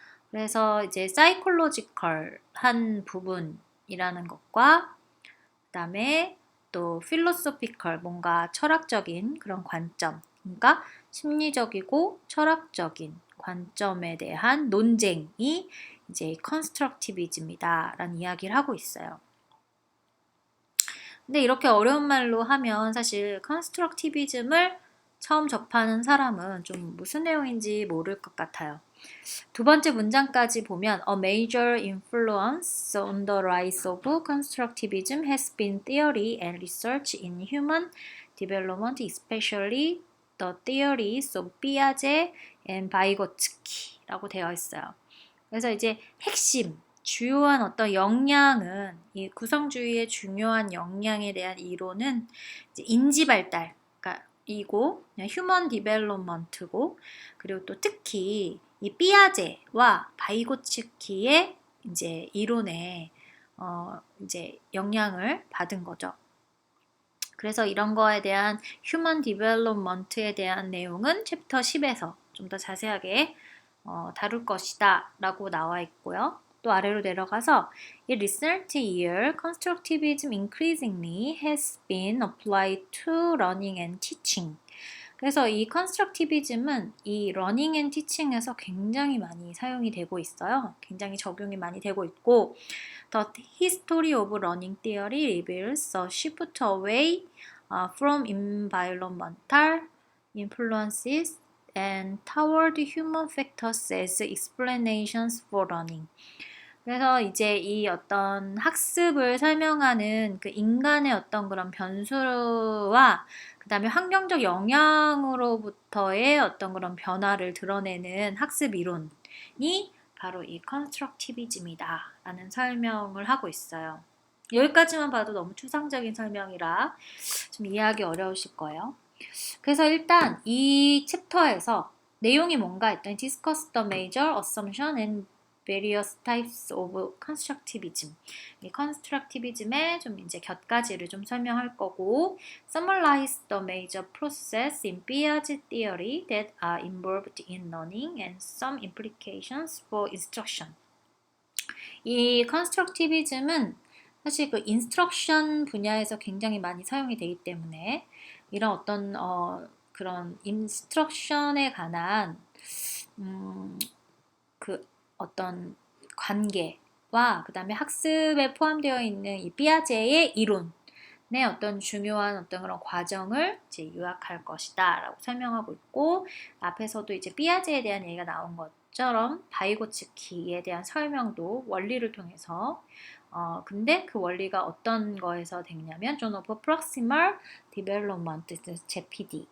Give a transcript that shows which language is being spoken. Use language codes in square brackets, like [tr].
[ko] 그래서 이제 psychological한 부분이라는 것과 그다음에 또 philosophical 뭔가 철학적인 그런 관점, 그러니까 심리적이고 철학적인 관점에 대한 논쟁이 이제 constructivism이다라는 이야기를 하고 있어요. 근데 이렇게 어려운 말로 하면 사실 constructivism을 처음 접하는 사람은 좀 무슨 내용인지 모를 것 같아요. 두 번째 문장까지 보면 [en] A major influence on the rise of constructivism has been theory and research in human development, especially the theories of Piaget and Vygotsky라고 [ko] 되어 있어요. 그래서 이제 핵심, 주요한 어떤 역량은 이 구성주의의 중요한 역량에 대한 이론은 이제 인지 발달, 이고 휴먼 디벨롭먼트고 그리고 또 특히 이 삐아제와 바이고츠키의 이제 이론에 이제 영향을 받은 거죠. 그래서 이런 거에 대한 휴먼 디벨롭먼트에 대한 내용은 챕터 10에서 좀 더 자세하게 다룰 것이다 라고 나와 있고요. 또 아래로 내려가서 [en] In recent year, constructivism increasingly has been applied to learning and teaching. [ko] 그래서 이 constructivism은 이 learning and teaching에서 굉장히 많이 사용이 되고 있어요. 굉장히 적용이 많이 되고 있고 [en] The history of learning theory reveals a shift away from environmental influences and toward human factors as explanations for learning. [ko] 그래서 이제 이 어떤 학습을 설명하는 그 인간의 어떤 그런 변수와 그 다음에 환경적 영향으로부터의 어떤 그런 변화를 드러내는 학습 이론이 바로 이 컨스트럭티비즘이다 라는 설명을 하고 있어요. 여기까지만 봐도 너무 추상적인 설명이라 좀 이해하기 어려우실 거예요. 그래서 일단 이 챕터에서 내용이 뭔가 했더니 [en] discuss the major assumption and various types of constructivism. [ko] 이 constructivism의 좀 이제 곁가지를 좀 설명할 거고, [en] summarize the major process in Piaget theory that are involved in learning and some implications for instruction. [ko] 이 constructivism은 사실 그 인스트럭션 분야에서 굉장히 많이 사용이 되기 때문에 이런 어떤 그런 인스트럭션에 관한 그 어떤 관계와 그 다음에 학습에 포함되어 있는 이 삐아제의 이론의 어떤 중요한 어떤 그런 과정을 이제 요약할 것이다 라고 설명하고 있고 앞에서도 이제 삐아제에 대한 얘기가 나온 것처럼 바이고츠키에 대한 설명도 원리를 통해서 근데 그 원리가 어떤 거에서 됐냐면 John of Proximal Development, JPD.